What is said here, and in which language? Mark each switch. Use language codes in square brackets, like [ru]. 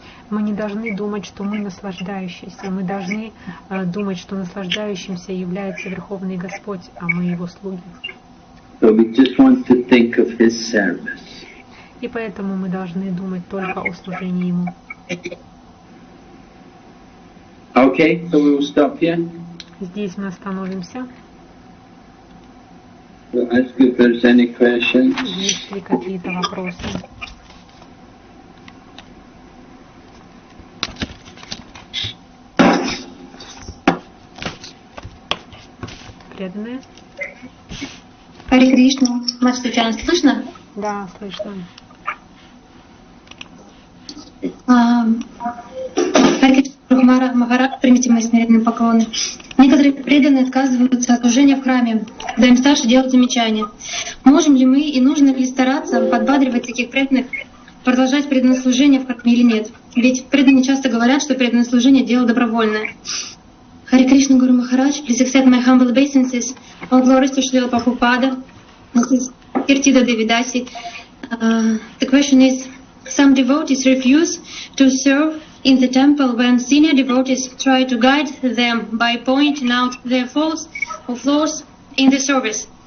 [ru] Мы не должны думать, что мы наслаждающиеся. Мы должны думать, что наслаждающимся является Верховный Господь, а мы Его слуги. [en] So we just want to think of His service. [ru] И поэтому мы должны думать только о служении Ему. [en] Okay, so we will stop here. [ru] Здесь мы остановимся. [en] We'll ask if there's any questions. [ru] Есть ли какие-то вопросы? Преданные? Харе Кришна. Мастер Татьяна, слышно? Да, слышно. Харе Кришна, Махарадж, примите мои смиренные поклоны. Некоторые преданные отказываются от служения в храме, когда им старше делают замечания. Можем ли мы и нужно ли стараться подбадривать таких преданных, продолжать преданное служение в храме или нет? Ведь преданные часто говорят, что преданное служение — дело добровольное. [en] Харе Кришна, Гуру Махарадж, please accept my humble obeisances. All glories to Srila Prabhupada. This is Kirtida Devidasi. The question is, some devotees refuse to serve in the temple when senior devotees try to guide them by pointing out their faults or flaws in the service.